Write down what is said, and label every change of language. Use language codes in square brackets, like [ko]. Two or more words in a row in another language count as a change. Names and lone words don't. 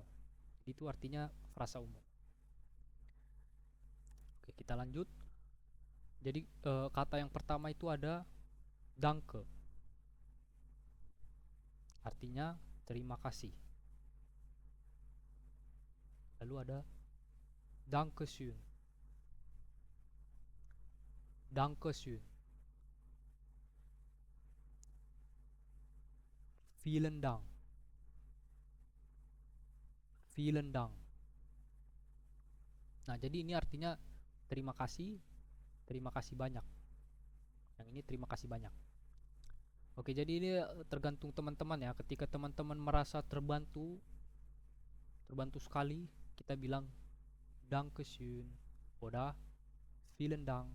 [id] Itu artinya frasa umum. Oke, kita lanjut. Jadi kata yang pertama itu ada danke. Artinya terima kasih. Lalu ada dankeschön. Dankeschön. [de] Vielen Dank. Vielen Dank. [id] Nah, jadi ini artinya terima kasih banyak. Yang ini terima kasih banyak. Oke, jadi ini tergantung teman-teman ya. Ketika teman-teman merasa terbantu sekali, kita bilang [de] Dankeschön oder vielen Dank.